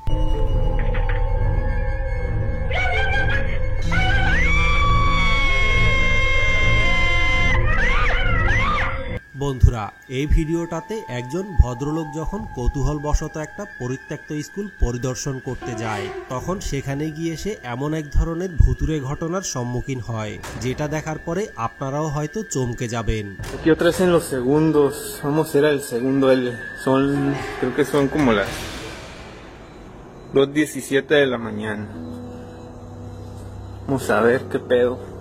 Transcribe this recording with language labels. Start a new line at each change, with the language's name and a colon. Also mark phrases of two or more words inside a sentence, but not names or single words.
Bangla: বন্ধুরা, এই ভিডিওটাতে একজন ভদ্রলোক যখন কৌতূহলবশত একটা পরিত্যক্ত স্কুল পরিদর্শন করতে যায় তখন সেখানে গিয়ে সে এমন এক ধরনের ভুতুড়ে ঘটনার সম্মুখীন হয় যেটা দেখার পরে আপনারাও হয়তো চমকে যাবেন।
Spanish: Aquí otra vez en los segundos, vamos a ir al segundo L, creo que son como las 2:17 de la mañana. Vamos a ver qué pedo.